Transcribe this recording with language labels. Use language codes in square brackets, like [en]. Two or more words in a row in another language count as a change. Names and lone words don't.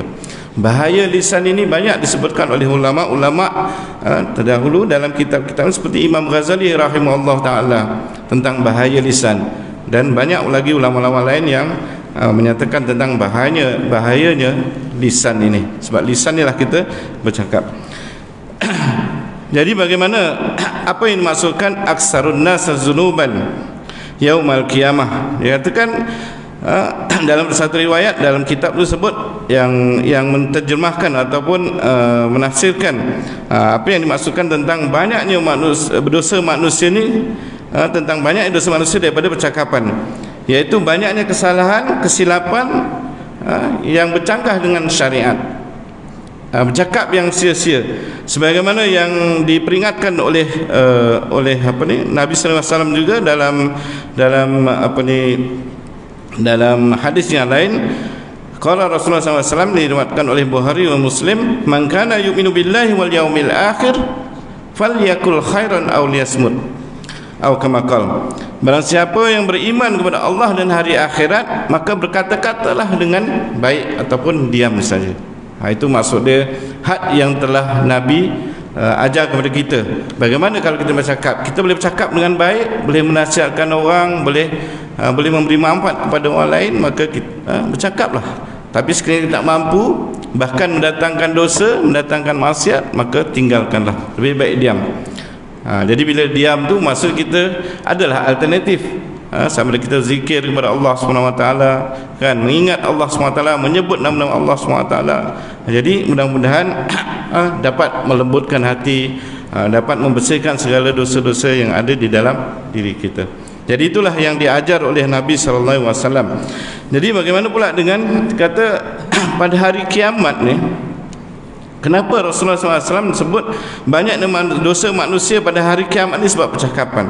[ms] Bahaya lisan ini banyak disebutkan oleh ulama-ulama terdahulu dalam kitab-kitab seperti Imam Ghazali [ar] رحمه الله تعالى [ms] tentang bahaya lisan, dan banyak lagi ulama-ulama lain yang menyatakan tentang bahayanya lisan ini. Sebab lisan inilah kita bercakap. Jadi bagaimana, apa yang dimaksudkan [ar] أكثر الناس ذنوبا يوم القيامة? [ms] Dia katakan dalam satu riwayat dalam kitab tersebut yang menterjemahkan ataupun menafsirkan apa yang dimaksudkan tentang banyaknya berdosa manusia ni, tentang banyak dosa manusia daripada percakapan, iaitu banyaknya kesalahan, kesilapan yang bercanggah dengan syariat, bercakap yang sia-sia, sebagaimana yang diperingatkan oleh Nabi [ar] صلى الله عليه وسلم [ms] juga dalam hadis yang lain. [ar] قال رسول الله صلى الله عليه وسلم, [ms] diriwayatkan oleh Bukhari dan Muslim, [ar] من كان يؤمن بالله واليوم الآخر فليقل خيرا أو ليصمت, atau كما قال, [ms] barang siapa yang beriman kepada Allah dan hari akhirat, maka berkata-katalah dengan baik ataupun diam saja. Itu maksud dia, had yang telah Nabi ajar kepada kita. Bagaimana kalau kita bercakap? Kita boleh bercakap dengan baik, boleh menasihatkan orang, boleh memberi manfaat kepada orang lain, maka kita bercakaplah. Tapi sekiranya tak mampu, bahkan mendatangkan dosa, mendatangkan maksiat, maka tinggalkanlah. Lebih baik diam. Jadi bila diam tu, maksud kita adalah alternatif. Sama ada kita zikir kepada Allah SWT, kan, mengingat Allah SWT, menyebut nama-nama Allah SWT. Jadi mudah-mudahan dapat melembutkan hati, dapat membersihkan segala dosa-dosa yang ada di dalam diri kita. Jadi itulah yang diajar oleh Nabi SAW. Jadi bagaimana pula dengan kata pada hari kiamat ni, kenapa Rasulullah SAW sebut banyak dosa manusia pada hari kiamat ni?